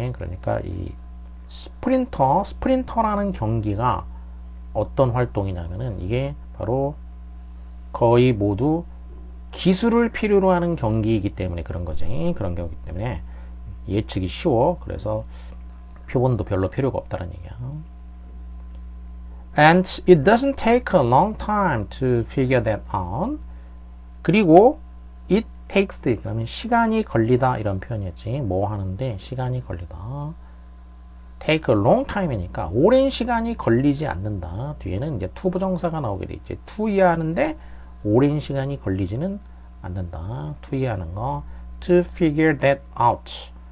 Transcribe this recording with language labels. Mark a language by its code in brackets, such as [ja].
[ko] 그러니까 이 스프린터라는 경기가 어떤 활동이냐면은 이게 바로 거의 모두 기술을 필요로 하는 경기이기 때문에 그런 거지. 그런 경우이기 때문에 예측이 쉬워. 그래서 표본도 별로 필요가 없다는 얘기야. [en] And it doesn't take a long time to figure that out. [ko] 그리고 [en] it takes, [ko] 그러면 시간이 걸리다 이런 표현이었지. 뭐 하는데 시간이 걸리다. [en] take a long time [ko] 이니까 오랜 시간이 걸리지 않는다. 뒤에는 이제 to 부정사가 나오게 돼 있지. to 이해하는데 오랜 시간이 걸리지는 않는다. to 이해하는 거. [en] to figure that out.